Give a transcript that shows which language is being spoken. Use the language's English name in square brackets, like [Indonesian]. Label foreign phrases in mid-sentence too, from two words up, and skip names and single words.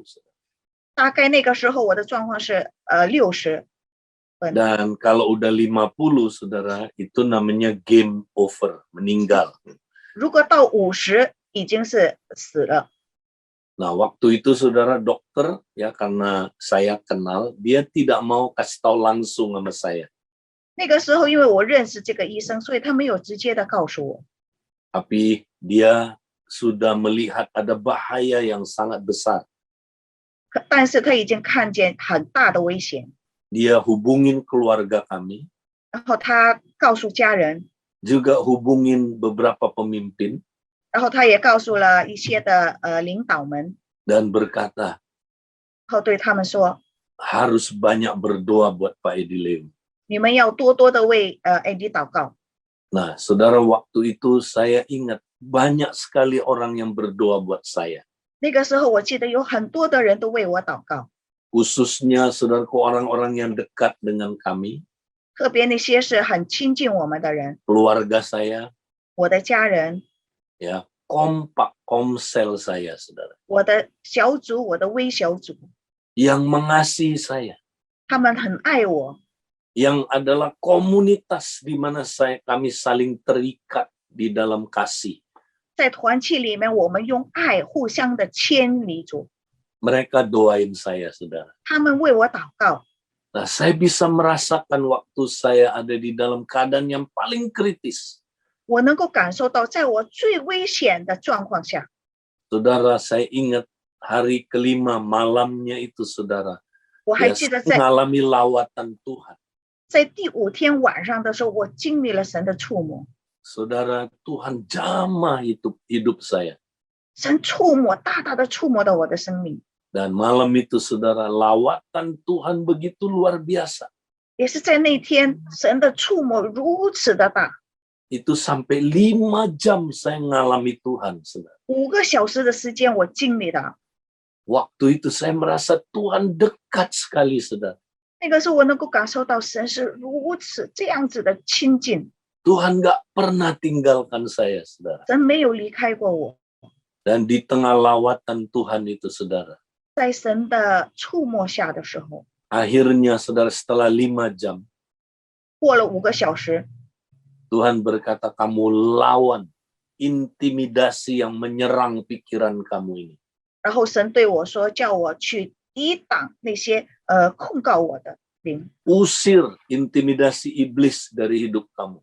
[Chinese] 大概那个时候我的状况是60。 [Indonesian] Dan kalau udah 50, saudara, itu namanya [English] game over, [Indonesian] meninggal. [Chinese] 如果到50，已经是死了。 [Indonesian] Nah, waktu itu, saudara, dokter, ya, karena saya kenal, dia tidak mau kasih tahu langsung sama saya. [Chinese] 那个时候因为我认识这个医生，所以他没有直接的告诉我。 [Indonesian] Tapi dia sudah melihat ada bahaya yang sangat besar. [Chinese] 但是他已经看见很大的危险， [Indonesian] Dia hubungin keluarga kami, [Chinese] 然后他告诉家人， [Indonesian] juga hubungin beberapa pemimpin, [Chinese] 然后他也告诉了一些的领导们， [Indonesian] dan berkata, [Chinese] 然后对他们说， [Indonesian] harus banyak berdoa buat Pak Edi Leo. [Chinese] 你们要多多的为AD 祷告。 [Indonesian] Nah, saudara, waktu itu saya ingat banyak sekali orang yang berdoa buat saya. [Chinese] 那个时候我记得有很多的人都为我祷告， [Indonesian] Khususnya, saudaraku, orang-orang yang dekat dengan kami, [Chinese] 特别那些是很亲近我们的人， [Indonesian] keluarga saya, [Chinese] 我的家人， [Indonesian] ya, kompak komsel saya, saudara, [Chinese] 我的小组，我的微小组， [Indonesian] yang mengasihi saya, [Chinese] 他们很爱我， [Indonesian] yang adalah komunitas di mana kami saling terikat di dalam kasih. [Chinese] 在团契里面，我们用爱互相的牵离住， [Indonesian] Mereka doain saya, saudara. [Chinese] 他们为我祷告。 [Indonesian] Nah, saya bisa merasakan waktu saya ada di dalam keadaan yang paling kritis. [Chinese] 我能够感受到，在我最危险的状况下， [Indonesian] Saudara, saya ingat hari ke-5 malamnya itu, saudara, [Chinese] 我还 [Indonesian] ya, [Chinese] 记得 [Indonesian] saya [Chinese] 在 [Indonesian] mengalami lawatan Tuhan. [Chinese] 在第5天晚上的时候，我经历了神的触摸， [Indonesian] Saudara, Tuhan jamah hidup saya. [Chinese] 神触摸，大大的触摸到我的生命。 [Indonesian] Dan malam itu saudara, lawatan Tuhan begitu luar biasa. [Chinese] 也是在那天，神的触摸如此的大， [Indonesian] Itu sampai 5 jam saya ngalami Tuhan, saudara. [Chinese] 5 个小时的时间我经历了。 [Indonesian] Waktu itu saya merasa Tuhan dekat sekali, saudara. [Chinese] 那个时候我能够感受到神是如此这样子的亲近， [Indonesian] Tuhan gak pernah tinggalkan saya, saudara. [Chinese] 神没有离开过我。 [Indonesian] Dan di tengah lawatan Tuhan itu, saudara, [Chinese] 在神的触摸下的时候， [Indonesian] akhirnya saudara setelah 5 jam, [Chinese] 过了5个小时， [Indonesian] Tuhan berkata, kamu lawan intimidasi yang menyerang pikiran kamu ini. [Chinese] 然后神对我说，叫我去抵挡那些控告我的灵， [Indonesian] Usir intimidasi iblis dari hidup kamu.